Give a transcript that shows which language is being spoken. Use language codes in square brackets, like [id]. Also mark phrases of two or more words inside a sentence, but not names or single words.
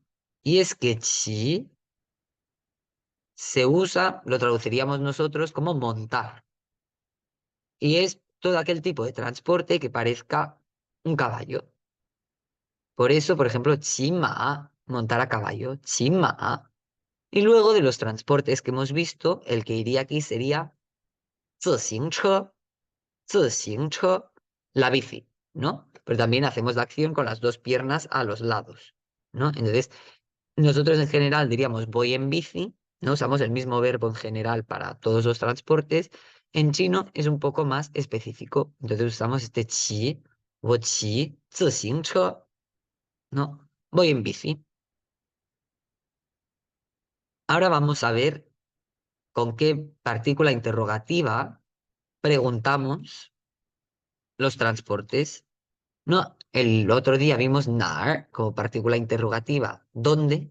[es] Y es que chi se usa, lo traduciríamos nosotros como montar. Y es todo aquel tipo de transporte que parezca un caballo. Por eso, por ejemplo, chima, montar a caballo, chima. Y luego de los transportes que hemos visto, el que iría aquí sería [zh] 自行车, 自行车, [es] la bici, ¿no? Pero también hacemos la acción con las dos piernas a los lados, ¿no? Entonces, nosotros en general diríamos voy en bici, ¿no? Usamos el mismo verbo en general para todos los transportes. En chino es un poco más específico. Entonces usamos este qi, [zh] 我骑自行车, [es] ¿no? Voy en bici. Ahora vamos a ver con qué partícula interrogativa preguntamos los transportes. No, el otro día vimos nar como partícula interrogativa, ¿dónde?